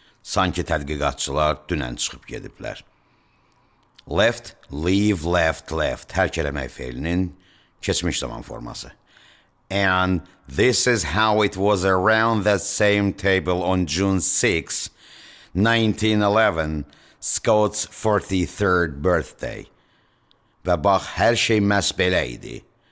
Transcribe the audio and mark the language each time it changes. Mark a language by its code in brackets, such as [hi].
[az] Sanki tədqiqatçılar dünən çıxıb gediblər. [en] Left, leave, left. [az] Hər kələmək feilinin keçmiş zaman forması. [en] And this is how it was around that same table on June 6, 1911, Scott's 43rd birthday. [az] Və bax, hər şey məhz belə idi.